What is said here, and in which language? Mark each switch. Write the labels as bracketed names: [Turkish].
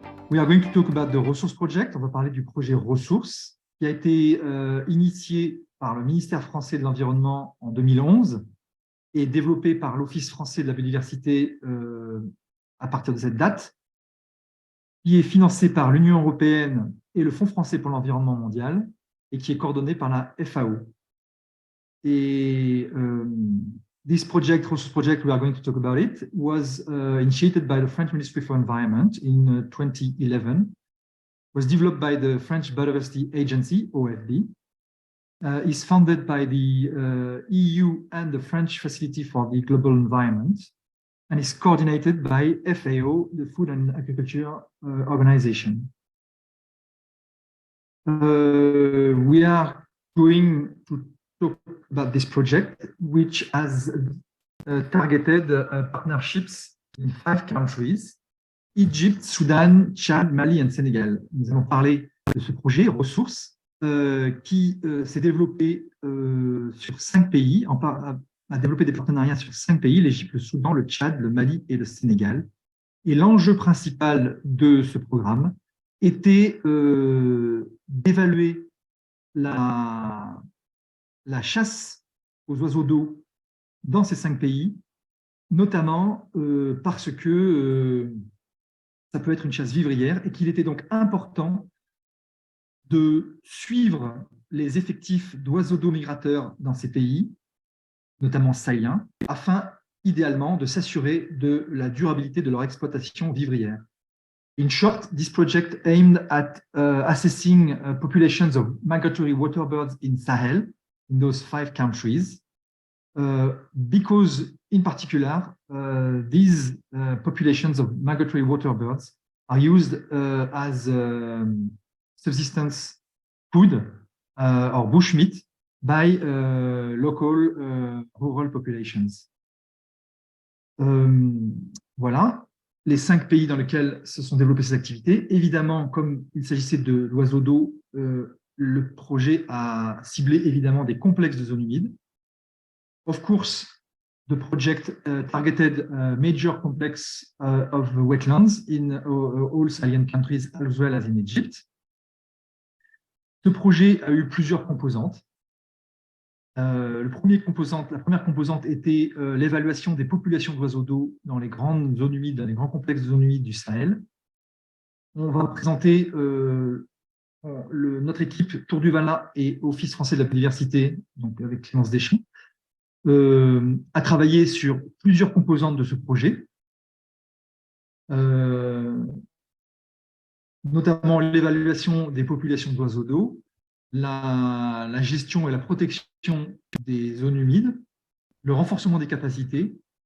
[English] We are going to talk about the Ressources Project. [French] On va parler du projet Ressources qui a été initié par le ministère français de l'Environnement en 2011 et développé par l'Office français de la biodiversité à partir de cette date, qui est financé par l'Union européenne et le Fonds français pour l'environnement mondial et qui est coordonné par la FAO. [English] Et this project, Ressources Project, we are going to talk about it, was initiated by the French Ministry for Environment in 2011, was developed by the French Biodiversity Agency, OFB, is funded by the EU and the French Facility for the Global Environment, and is coordinated by FAO, the Food and Agriculture Organization. We are going to talk about this project, which has targeted partnerships in 5 countries, Egypt, Soudan, Tchad, Mali et Sénégal. [French] Nous allons parler de ce projet Ressources qui s'est développé sur 5 pays, a développé des partenariats sur 5 pays, l'Égypte, le Soudan, le Tchad, le Mali et le Sénégal. Et l'enjeu principal de ce programme était d'évaluer la chasse aux oiseaux d'eau dans ces 5 pays, notamment parce que ça peut être une chasse vivrière et qu'il était donc important de suivre les effectifs d'oiseaux d'eau migrateurs dans ces pays, notamment sahéliens, afin idéalement de s'assurer de la durabilité de leur exploitation vivrière. [English] In short, this project aimed at assessing populations of migratory water birds in Sahel, in those 5 countries, because in particular, these populations of migratory water birds are used as subsistence food or bushmeat by local rural populations. [French] Voilà les 5 pays dans lesquels se sont développées ces activités. Évidemment, comme il s'agissait de l'oiseau d'eau, le projet a ciblé évidemment des complexes de zones humides. [English] Of course, the project targeted major complex of wetlands in all Sahelian countries as well as in Egypt. [French] Ce projet a eu plusieurs composantes. La première composante était l'évaluation des populations d'oiseaux d'eau dans les grandes zones humides, dans les grands complexes de zones humides du Sahel. On va présenter notre équipe Tour du Vala et Office français de la biodiversité, donc avec Clémence Deschamps, a travaillé sur plusieurs composantes de ce projet, notamment l'évaluation des populations d'oiseaux d'eau, la gestion et la protection des zones humides, le renforcement des capacités.